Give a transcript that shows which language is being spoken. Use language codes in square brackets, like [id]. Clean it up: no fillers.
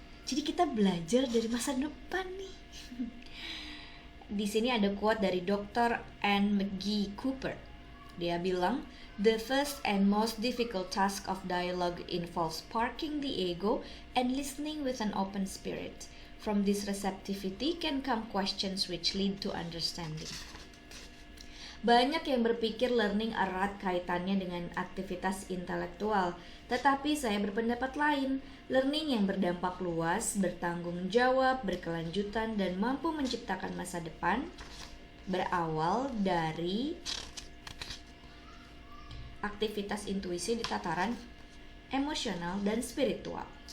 [id] Jadi kita belajar dari masa depan nih. Di sini ada quote dari Dr. Anne McGee Cooper. Dia bilang, [en] the first and most difficult task of dialogue involves parking the ego and listening with an open spirit. From this receptivity can come questions which lead to understanding. [id] Banyak yang berpikir learning erat kaitannya dengan aktivitas intelektual, tetapi saya berpendapat lain. Learning yang berdampak luas, bertanggung jawab, berkelanjutan, dan mampu menciptakan masa depan berawal dari aktivitas intuisi di tataran emosional dan spiritual.